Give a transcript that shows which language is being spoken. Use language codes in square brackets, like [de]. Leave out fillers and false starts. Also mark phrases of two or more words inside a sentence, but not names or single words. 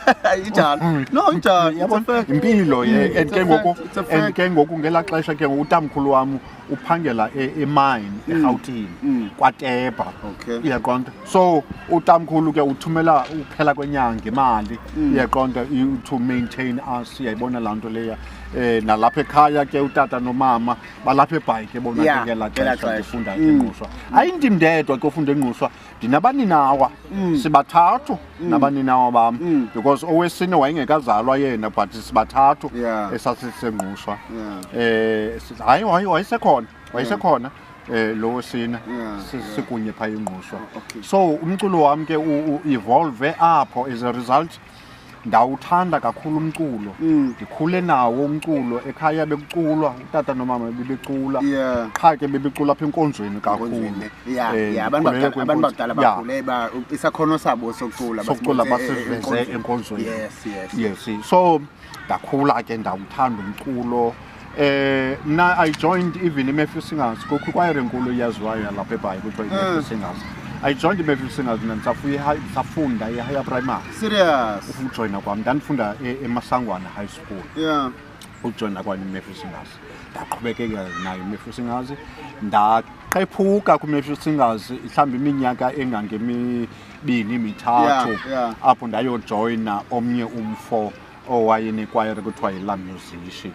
[xh] Impilo and ke ngoku ngelaa xesha ke utamkhulu wam uphangela emine eRhawutini kwaTepa. Uyaqonda. So utamkhulu ke uthumela uphela kwenyanga imali. Uyaqonda [en] to maintain us. [xh] Uyayibona laa nto leya. Nalapha ekhaya ke utata nomama balapha eBhayi ke bona ke ngelaa xesha ndifunda eNgqushwa. Ayindim ndedwa ke ufunda eNgqushwa, ndinabaninawa sibathathu nabaninawa bam because owesine wayengekazalwa yena but sibathathu esasiseNgqushwa. Hayi wayesekhona lo wesine sikunye phaya eNgqushwa. So umculo wam ke evolve apho. [en] As a result [xh] ndawuthanda kakhulu umculo. Ndikhule nawo umculo ekhaya bekuculwa utata nomama bebecula. Qha ke bebecula apha enkonzweni kakhulu. Abantu bakudala bakhule isakhono sabo sokucula basiveze enkonzweni. [en] Yes. [xh] So ndakhula ke ndawuthanda umculo. [en] Mna I joined even iMatthew Singers. [xh] Kukho ikwayere enkulu eyaziwayo lapha eBhayi kuthiwa iMatthew Singers. [en] I joined [xh] iMatthew Singers ndisafunda e- [en] higher primary. Serious? [xh] Ukujoyina kwam ndandifunda eMasangwana High School. Ukujoyina kwam iMatthew Singers ndaqhubekeka nayo iMatthew Singers. Ndaqephuka kwiMatthew Singers mhlawumbi iminyaka engangemibini mithathu apho ndayojoyina omnye umfo owayenekwayere kuthiwa yiLa Musician.